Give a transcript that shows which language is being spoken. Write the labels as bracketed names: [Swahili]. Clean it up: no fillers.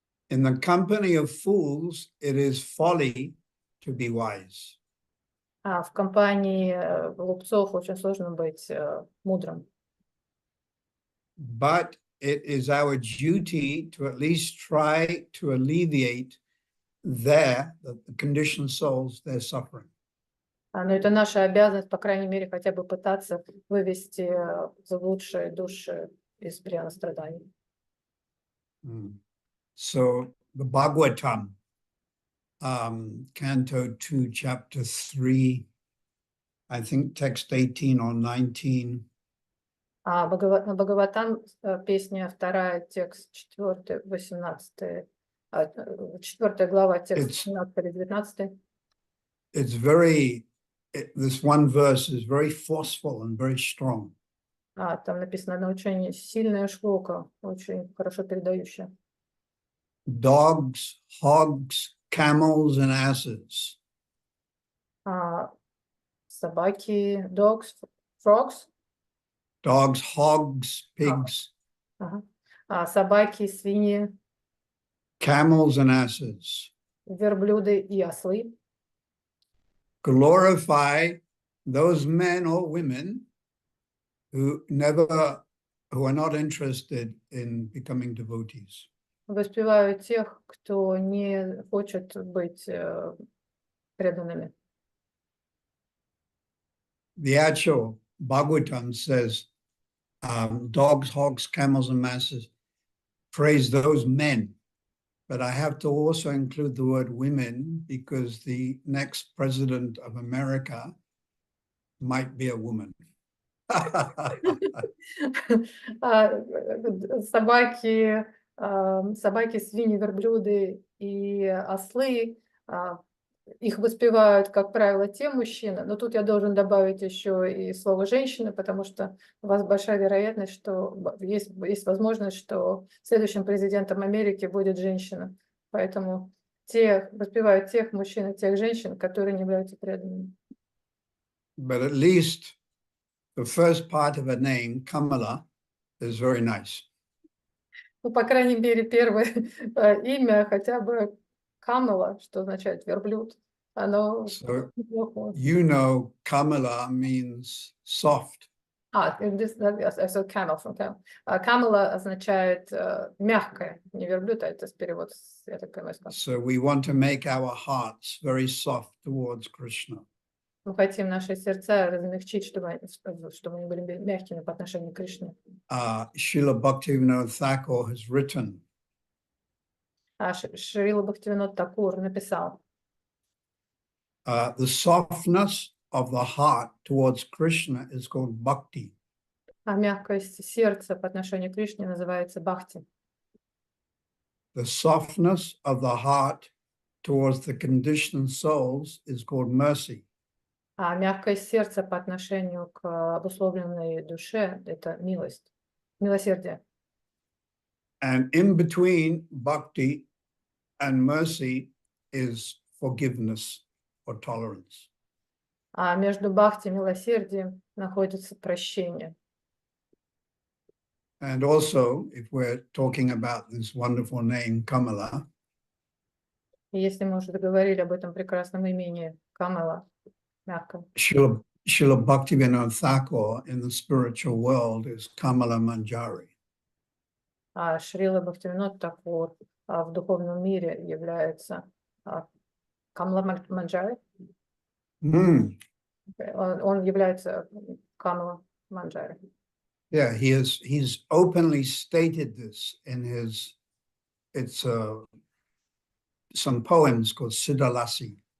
[English] In the company of fools, it is folly to be wise. [Russian] В компании глупцов очень сложно быть мудрым. [English] But it is our duty to at least try to alleviate the conditioned souls, their suffering. [Russian] Но это наша обязанность, по крайней мере, хотя бы пытаться вывести заблудшие души из плена страданий. [English] So the Bhagavatam, Canto 2, Chapter 3, I think text 18 or 19. [Russian] Бхагаватам, песня 2, текст 4, 18, 4 глава, текст 17 или 19. [English] It's this one verse is very forceful and very strong. [Russian] Там написано на очень сильная шлока, очень хорошо передающая. [English] Dogs, hogs, camels, and asses. [Russian] Собаки, [English] dogs, frogs. Dogs, hogs, pigs. [Russian] Собаки, свиньи. [English] Camels and asses. [Russian] Верблюды и ослы. [English] Glorify those men or women who are not interested in becoming devotees. [Russian] воспеваю тех, кто не хочет быть преданными. [English] The actual Bhagavatam says, dogs, hogs, camels, and masses praise those men. But I have to also include the word women because the next president of America might be a woman. [Russian] Собаки, собаки, свиньи, верблюды и ослы, их воспевают, как правило, те мужчины, но тут я должен добавить еще и слово «женщины», потому что у вас большая вероятность, что есть возможность, что следующим президентом Америки будет женщина. Поэтому воспевают тех мужчин и тех женщин, которые не являются преданными. [English] But at least the first part of her name, Kamala, is very nice. [Russian] Ну, по крайней мере, первое имя, хотя бы Камела, что означает верблюд, оно [English] So [Russian] неплохое. [English] you know Kamala means soft. I saw camel from camel. [Russian] Камела означает мягкое, не верблюд, а это перевод, я так понимаю, [English] So we want to make our hearts very soft towards Krishna. [Russian] Мы хотим наши сердца размягчить, чтобы они были мягкими по отношению к Кришне. [English] Srila Bhaktivinoda Thakur has written, [Russian] Шрила Бхактивинод Такур написал, [English] the softness of the heart towards Krishna is called bhakti. [Russian] а мягкость сердца по отношению к Кришне называется бхакти. [English] The softness of the heart towards the conditioned souls is called mercy. [Russian] А мягкость сердца по отношению к обусловленной душе – это милость, милосердие. [English] And in between bhakti and mercy is forgiveness or tolerance. [Russian] А между бхакти и милосердием находится прощение. [English] And also, if we're talking about this wonderful name, Kamala, [Russian] И если мы уже договорили об этом прекрасном имени Камела, мягко, [English] Srila Bhaktivinoda Thakur in the spiritual world is Kamala Manjari. [Russian] а Шрила Бхактивинод Такур в духовном мире является Камала Манджари. Он является Камала Манджари. [English] Yeah, he's openly stated this in some poems called Siddhalasi.